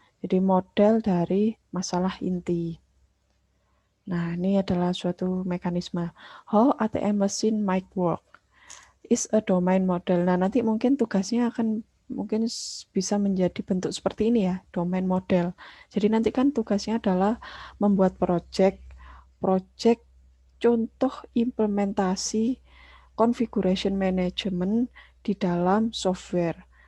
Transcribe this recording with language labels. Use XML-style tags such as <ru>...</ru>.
<id>Jadi model dari masalah inti. Nah, ini adalah suatu mekanisme.</id> <en>How ATM machine might work is a domain model.</en> <id>Nah, nanti mungkin tugasnya akan mungkin bisa menjadi bentuk seperti ini ya,</id> <en>domain model.</en> <id>Jadi nanti kan tugasnya adalah membuat project contoh implementasi configuration management di dalam software.</id>